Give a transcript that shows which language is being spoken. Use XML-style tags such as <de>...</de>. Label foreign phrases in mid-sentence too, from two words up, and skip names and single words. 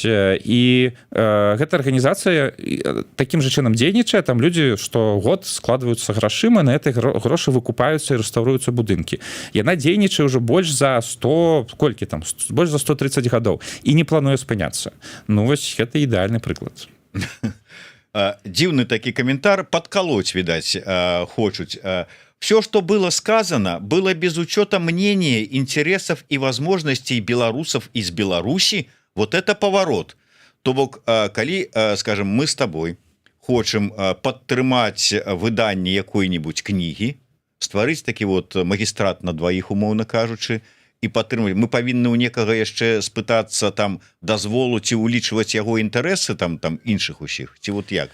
<be>І гэта арганізацыя такім жа чынам дзейнічае, там людзі штогод складваюцца грашыма, на гэтай грошы выкупаюцца і рэстаўруюцца будынкі. Яна дзейнічае ўжо больш за 100, колькі там, больш за 130 гадоў і не плануе спыняцца. Ну вось гэта ідэальны прыклад. Дзіўны такі каментар,</be> <ru>подколоть, видать,</ru> <be>хочуць.</be> <ru>Все, что было сказано, было без учета мнения, интересов и возможностей белорусов из Беларуси. Вот это поворот.</ru> <be>То бок, калі, скажем, мы</be> <ru>с тобой</ru> <be>хочам падтрымаць выданне якой-нибудь кнігі, стварыць такі вот магістрат</be> <ru>на двоих,</ru> <be>умоўна кажучы, і падтрымаць, мы павінны ў некага яшчэ спытацца там дазволу ці ўлічваць яго інтарэсы там іншых усіх, ці вот як?</be>